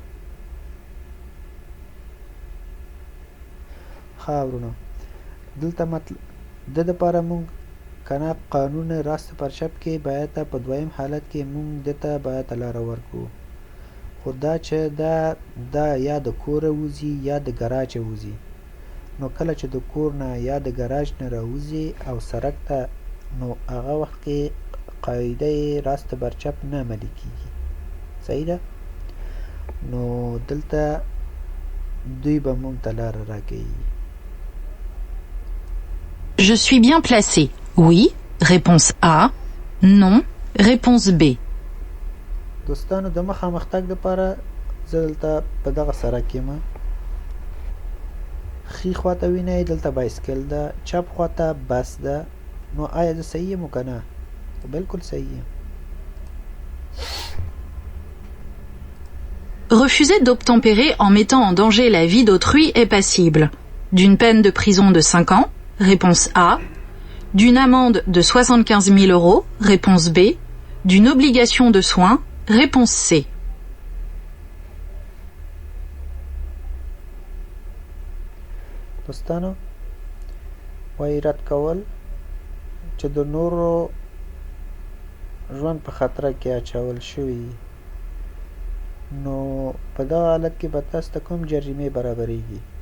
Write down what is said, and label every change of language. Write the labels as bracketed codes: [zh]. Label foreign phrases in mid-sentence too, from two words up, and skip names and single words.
[ps] ښه ورونو دلته د دپاره موږ که نه قانون راست پر چپ کې باید په دویم حالت کې موږ دته باید لاره ورکوو. خو دا چې دا یا د کوره وځي یا د ګراجه وځي. نو کله چې د کور نه یا د ګراج نه راوځي او سړک ته، نو هغه وخت کې قاعده راست بر چپ نه عملي کېږي. صحیح ده؟ نو دلته دوی به موږ ته لاره راکوي. [fr] Je suis bien placé. Oui, réponse A. Non, réponse B. [ps] دوستانو د مخامخ تګ دپاره زه دلته په دغه سړک یم. ښي خواته وینئ دلته بایسکل ده، چپ خواته بس ده. نو آیا زه صحیح یم که نه؟ بالکل صحیح یم. [fr] Refuser d'obtempérer en mettant en danger la vie d'autrui est passible d'une peine de prison de 5 ans, réponse A, d'une amende de 75 000 €, réponse B, d'une obligation de soins, réponse C. [ps] دوستانو وایي رد کول چې د نورو ژوند په خطره کې اچول شوي نو په دغه حالت کې به تاسو ته کوم جریمې برابریږي